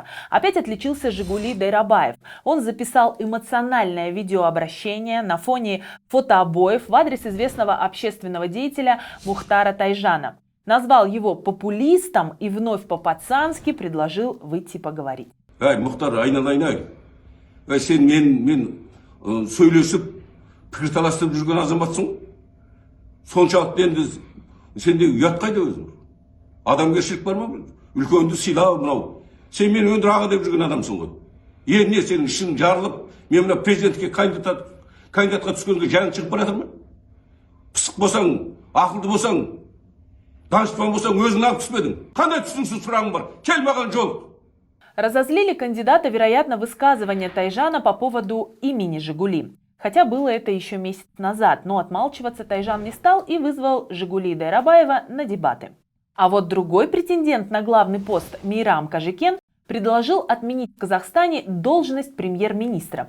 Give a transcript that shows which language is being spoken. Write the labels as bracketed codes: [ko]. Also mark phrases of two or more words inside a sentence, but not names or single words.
[ru] Опять отличился Жигули Дайрабаев. Он записал эмоциональное видеообращение на фоне фотообоев в адрес известного общественного деятеля Мухтара Тайжана. Назвал его популистом и вновь по-пацански предложил выйти поговорить. [kk] Мухтар, айналайын, сен мен сөйлесіп, пікірталастырып жүрген азаматсың. Соншалықты енді сенде ұят қайда өзің? Адамгершілік бар ма? Үлкенді сыйла мынау. Сен мені өндір аға деп жүрген адамсың ғой. Не сенің ішің жарылып, мен мына президентке кандидатқа түскенге жаның шығып бара жатыр ма? Пысық болсаң, ақылды болсаң, данышпан болсаң, өзің алып түспедің. Қандай түсініксіз сұрағың бар? Кел маған жолық. [ru] Разозлили кандидата, вероятно, высказывания Тайжана по поводу имени «Жигули». Хотя было это еще месяц назад, но отмалчиваться Тайжан не стал и вызвал Жигули Дайрабаева на дебаты. А вот другой претендент на главный пост, Мейрам Кажикен, предложил отменить в Казахстане должность премьер-министра.